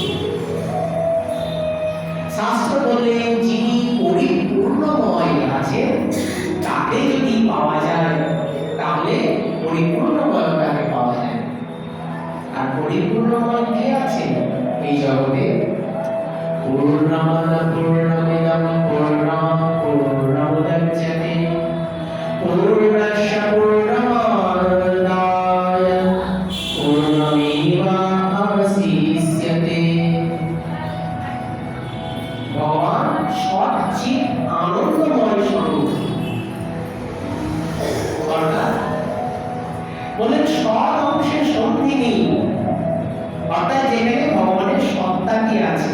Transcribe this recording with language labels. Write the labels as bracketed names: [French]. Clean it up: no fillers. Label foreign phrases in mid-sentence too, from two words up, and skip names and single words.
[Bangla] শাস্ত্র বললেন যিনি পরিপূর্ণময় আছে তাকে যদি পাওয়া যায় তাহলে পরিপূর্ণময়তাকে পাওয়া যায়। আর পরিপূর্ণময় কে আছে এই জগতে? [Sanskrit] পূর্ণমাদ পূর্ণমিদং পূর্ণাৎ পূর্ণমুদচ্যতে পূর্ণস্য পূর্ণমাদায় পূর্ণমেবাবশিষ্যতে। [Bangla] ভগবান সচ্চিৎ আনন্দময় স্বরূপ, অর্থাৎ বলেন সৎ অংশের সন্ধি নেই, অর্থাৎ যেখানে ভগবানের সত্তাটি আছে।